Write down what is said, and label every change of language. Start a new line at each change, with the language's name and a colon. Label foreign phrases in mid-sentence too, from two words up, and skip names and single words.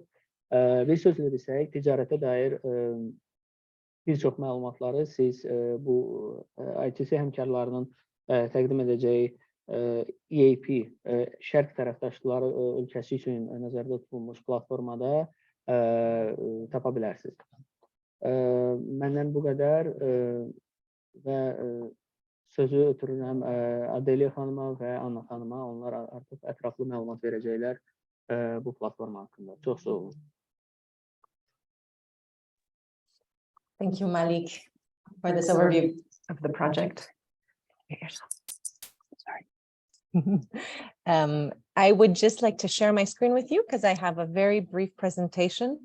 Azerbaijani: Bir sözlə desək, ticarətə dair bir çox məlumatları siz bu ITC həmkarlarının təqdim edəcəyi EaP şərq tərəfdaşları ölkəsi üçün nəzərdə tutulmuş platformada tapa bilərsiniz. Məndən bu qədər və sözü ötürürəm Adeliya xanıma və Anna xanıma. Onlar artıq ətraflı məlumat verəcəklər bu platforma haqqında. Çox sağ olun.
English: Thank you, Malik, for this overview of the project. Sorry. I would just like to share my screen with you because I have a very brief presentation.